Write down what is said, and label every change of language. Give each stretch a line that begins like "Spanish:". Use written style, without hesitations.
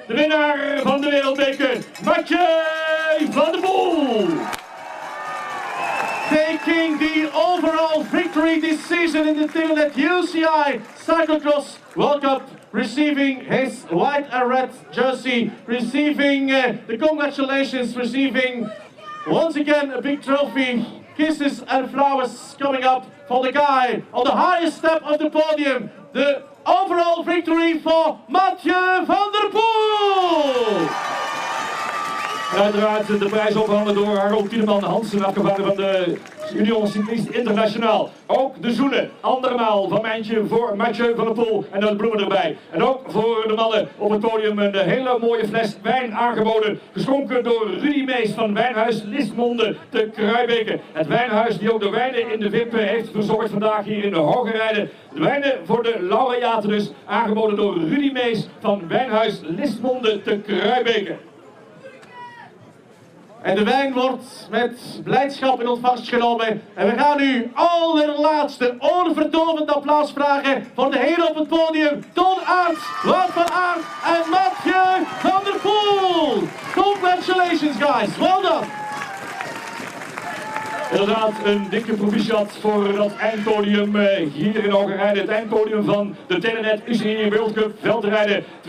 Dutch: De winnaar van de Wereldbeker, Mathieu van der Poel.
English: Taking the overall victory this season in the Telenet UCI Cyclocross World Cup, receiving his white and red jersey, receiving the congratulations, receiving once again a big trophy, kisses and flowers coming up for the guy on the highest step of the podium, the overall victory for Mathieu van der Poel. En
Dutch: uiteraard de prijs opgehangen door Harold Tiedeman Hansen, afgevaardigd van de Union Cycliste Internationaal. Ook de zoenen, andermaal van Mijntje voor Mathieu van der Poel en de bloemen erbij. En ook voor de mannen op het podium een hele mooie fles wijn aangeboden. Geschonken door Rudy Mees van Wijnhuis Listmonde te Kruijbeke. Het wijnhuis die ook de wijnen in de VIP heeft verzorgd vandaag hier in de Hoogerheide. De wijnen voor de laureaten dus, aangeboden door Rudy Mees van Wijnhuis Listmonde te Kruijbeke. En de wijn wordt met blijdschap in ontvangst genomen. En we gaan nu allerlaatste oorverdovend applaus vragen voor de heren op het podium. Ton Aert, Wout van Aert en Mathieu van der Poel.
English: Congratulations guys, well done.
Dutch: Inderdaad, een dikke proficiat voor dat eindpodium hier in Hoogerheide. Het eindpodium van de Telenet UCI World Cup veldrijden 2017-2018.